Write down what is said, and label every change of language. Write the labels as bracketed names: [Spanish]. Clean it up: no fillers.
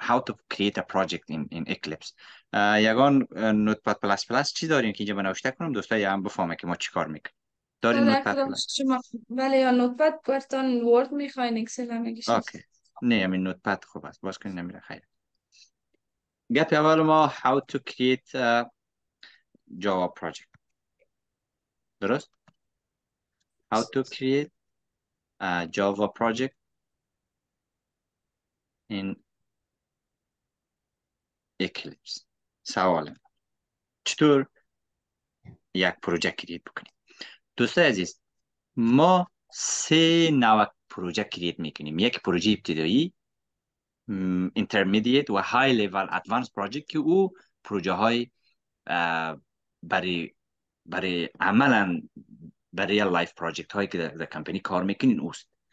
[English] how to create a project in Eclipse. [Persian] یگان نوتپد پلاس پلاس چی داریم که اینجا من نوشته کنم دوستای هم بفهمه که ما چی کار میکنیم. دارین استاد نوتپد اکرام پلاس؟ شما بله یا نوتپد برتون ورد میخواین اکسل هم میگیشین. اوکی. نه همین نوتپد خوب است، باز کنین نمیره خیر. گپ اول ما [English] how to create a Java project. [Persian] درست؟ [English] how to create a Java project in Eclipse. [Persian] سوال چطور یک پروژه کریت بکنیم. دوستای عزیز، ما سه نوع پروژه کریت میکنیم. یک پروژه ابتدایی، intermediate و high level advanced project که او پروژه های برای عملا برای لایف پروژکت هایی که در کمپانی کار میکنین اوست.